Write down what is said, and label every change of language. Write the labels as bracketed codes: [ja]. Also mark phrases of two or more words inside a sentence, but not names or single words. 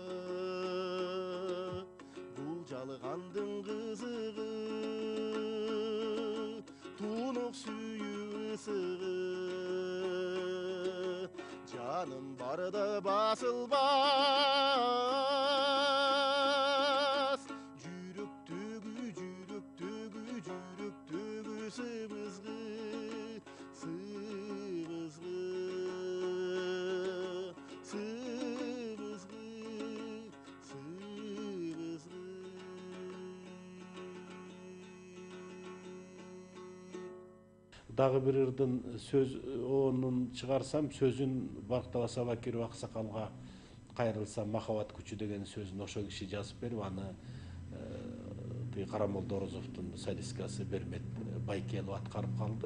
[kk] Бұл жалғандың қызығы, тұнық сүйіп ысығы, жаным барда басылбас. Жүректегі сыбызғы, сыбызғы, сыбызғы, сыбызғы. [ky] Дагы бир ырдын сөз онун чыгарсам, сөзүн Бактабас Абакиров аксакалга кайрылсам, махабат күчү деген сөзүн ошо киши жазып берип, аны Карамолдо Орозовдун солисткасы Бермет Байкелов аткарып калды.